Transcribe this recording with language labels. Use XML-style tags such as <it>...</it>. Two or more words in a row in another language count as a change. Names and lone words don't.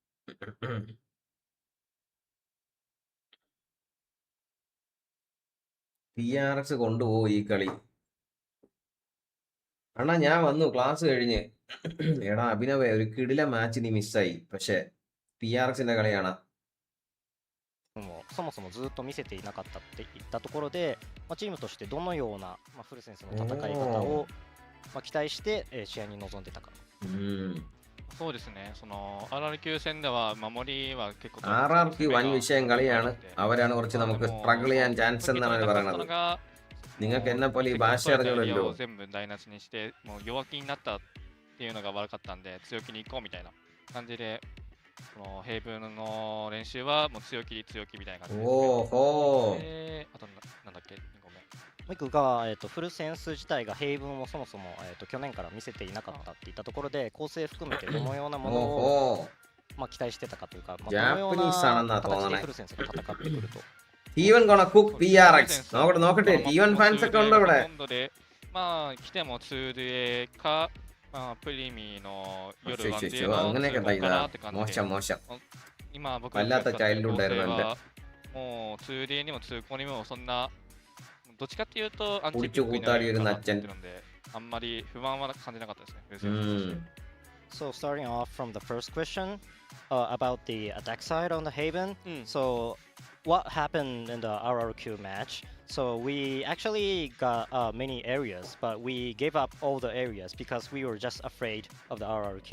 <ml>PRX കൊണ്ടുപോയി ഈ കളി. അണ്ണാ ഞാൻ വന്നു ക്ലാസ് കഴിഞ്ഞ്. എടാ അഭിനവേ, ഒരു കിടില മാച്ച് നീ മിസ്സായി. പക്ഷെ PRXന്റെ കളിയാണ്.</ml> <ja>そもそもずっと見せていなかったっていったところで、チームとしてどのような、フルセンスの戦い方を、期待して、試合に臨んでたか。そうですね、その RRQ 戦では守りは結構</ja> <ml>RRQ വൻ വിഷയം കളിയാണ്. അവരാണ് കുറച്ച് നമുക്ക് സ്ട്രഗിൾ ചെയ്യാൻ ചാൻസ് എന്നാണ് പറയുന്നത്. നിങ്ങൾക്ക് എന്നെ പോലെ ഈ ഭാഷ അറിഞ്ഞല്ലോ.</ml> <ja>全部台無しにしてもう弱気になったっていうのが悪かったんで、強気に行こうみたいな感じで、このヘイブンの練習はもう強気みたいな感じで。あとなんだっけ、2個目。もう一個が、フルセンス自体がヘイブンをそもそも、去年から見せていなかったっていったところで、構成含めてどのようなものを期待してたかというか、どのような形でフルセンスが戦ってくると。</ja> <en>T1 gonna cook PRX.</en> <ml>നോക്കട്ടെ T1 ഫാൻസ് ഒക്കെ ഉണ്ട് ഇവിടെ.</ml> <ja>来ても 2DA かプリミの夜は</ja> <ml>അങ്ങനെയൊക്കെ ഉണ്ടായില്ല. മോശം.</ml> <ja>今僕が</ja> <ml>വല്ലാത്ത ചൈൽഡ് ഉണ്ടായിരുന്നു എന്റെ.</ml> <ja>もう 2DA にも2コにもそんなどっちかっていうとアンチ</ja> <ml>കുടിച്ചു കൂത്താടി വരുന്ന അച്ഛൻ.</ml> <ja>あんまり不満は感じなかったですね、風船として。</ja> <en>So starting off from the first question about the attack side on the Haven. So what happened in the RRQ match? So we actually got many areas, but we gave up all the areas because we were just afraid of the RRQ.</en>